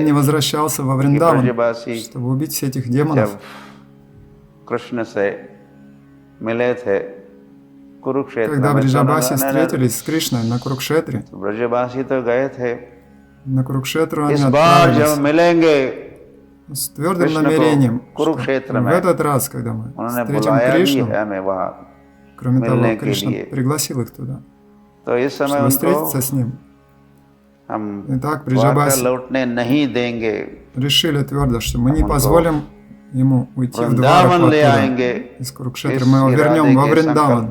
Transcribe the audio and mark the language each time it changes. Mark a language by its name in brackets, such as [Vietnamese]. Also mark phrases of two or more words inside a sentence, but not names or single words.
[Russian] не возвращался во Вриндаван, чтобы убить всех этих демонов. [Hindi] कृष्ण से मिले थे कुरुक्षेत्र, [Russian] когда Бриджабаси встретились с Кришной на Курукшетре, [Hindi] ब्रजबासी तो गए थे, [Russian] на Курукшетру они отправились с твердым намерением, что в этот раз, когда мы встретим Кришну, кроме того, Кришна пригласил их туда, чтобы встретиться с ним. Итак, Бриджабаси решили твердо, что мы не позволим ему уйти в Дварапу из Курукшетры, мы его вернем во Вриндаван.